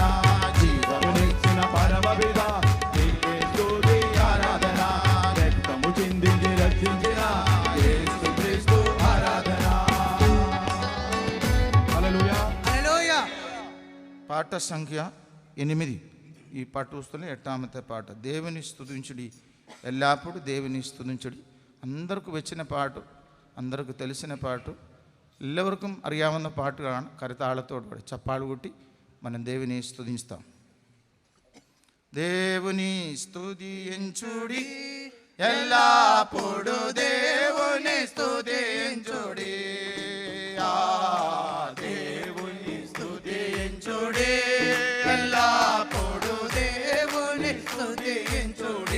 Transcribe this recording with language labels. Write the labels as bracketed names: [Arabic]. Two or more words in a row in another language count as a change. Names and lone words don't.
[Telugu] జీవమునిచ్చిన పరమపితా నీకే స్తుతి ఆరాధన, రక్తము చిందించి రక్షించిన యేసుక్రీస్తు ఆరాధన. హల్లెలూయా. హల్లెలూయా. పాట సంఖ్య 8. ఈ పాట చూస్తూనే 8వ పాట. దేవుని స్తుతించుడి, ఎల్లప్పుడు దేవుని స్తుతించుడి. అందరికీ వచ్చిన పాటు, అందరికీ తెలిసిన పాటు, [Malayalam] എല്ലാവർക്കും അറിയാവുന്ന പാട്ടുകളാണ്. കരുത്താളത്തോടുകൂടി ചപ്പാൾ കൂട്ടി [Telugu] మనం దేవుని స్తుతిస్తాం. దేవుని స్తుతించుడి, ఎల్లప్పుడు దేవుని స్తుతించుడి. ఆ దేవుని స్తుతించుడి, ఎల్లప్పుడు దేవుని స్తుతించుడి.